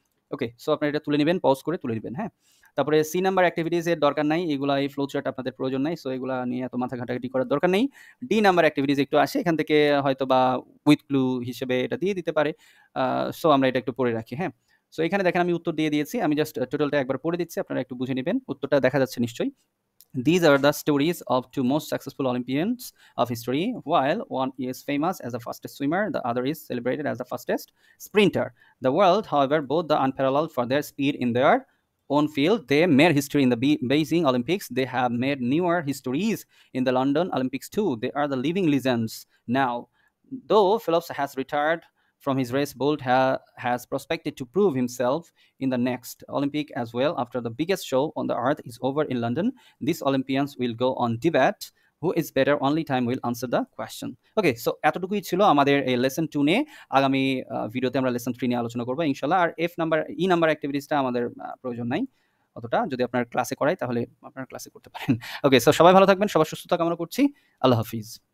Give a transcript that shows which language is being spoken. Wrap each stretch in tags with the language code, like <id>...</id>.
<bn>ওকে, so আপনারা এটা তুলে নেবেন, পজ করে তুলে নেবেন। হ্যাঁ, তারপরে সি নাম্বার অ্যাক্টিভিটিস এর দরকার নাই, এগুলা এই ফ্লো চার্ট আপনাদের প্রয়োজন নাই, সো এগুলা নিয়ে এত মাথা ঘাটাঘাটি করার দরকার নেই। ডি নাম্বার অ্যাক্টিভিটিস একটু আসে, এখান থেকে হয়তো বা উইথ ক্লু হিসেবে এটা দিয়ে দিতে পারে। সো আমরা এটা একটু পড়ে রাখি। হ্যাঁ, সো এখানে দেখেন আমি উত্তর দিয়ে দিয়েছি, আমি জাস্ট টোটালটা একবার পড়ে দিচ্ছি, আপনারা একটু বুঝে নেবেন। উত্তরটা দেখা যাচ্ছে নিশ্চয়ই।</bn> <en>These are the stories of two most successful Olympians of history. While one is famous as the fastest swimmer, the other is celebrated as the fastest sprinter. The world, however, both the unparalleled for their speed in their own field. They made history in the Beijing Olympics. They have made newer histories in the London Olympics too. They are the living legends now. Though Phelps has retired from his race, Bolt has prospected to prove himself in the next Olympic as well. After the biggest show on the earth is over in London, these Olympians will go on debate. Who is better? Only time will answer the question.</en> <bn>Okay, so এতটুকুই ছিল আমাদের এই lesson 2 নিয়ে। আগামী ভিডিওতে আমরা lesson 3 নিয়ে আলোচনা করবো ইনশাল্লাহ। আর ই নাম্বার অ্যাক্টিভিটিসটা আমাদের প্রয়োজন নাই অতটা, যদি আপনার ক্লাসে করাই তাহলে আপনার ক্লাসে করতে পারেন। ওকে, সো সবাই ভালো থাকবেন, সবার সুস্থতা কামনা করছি। আল্লাহ হাফিজ।</bn>